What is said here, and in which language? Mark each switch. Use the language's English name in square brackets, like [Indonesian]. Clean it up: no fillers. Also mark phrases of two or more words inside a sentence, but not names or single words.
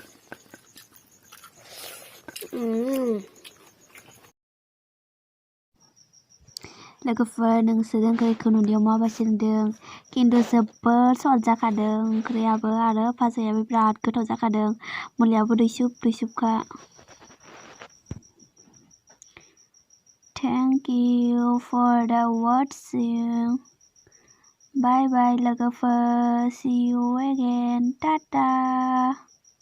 [Bodo] लोगोफोर नोंसोर ओंख्रिखौ नुनायाव माबायदि नुदों खिन्थु जोबोद स्वाद जाखादों ओंख्रियाबो आरो भाजायाबो बिराद गोथाव जाखादों मुलायाबो दैसुबखा [English] Thank you for the watching. Bye bye लोगोफोर. See you again. Tata.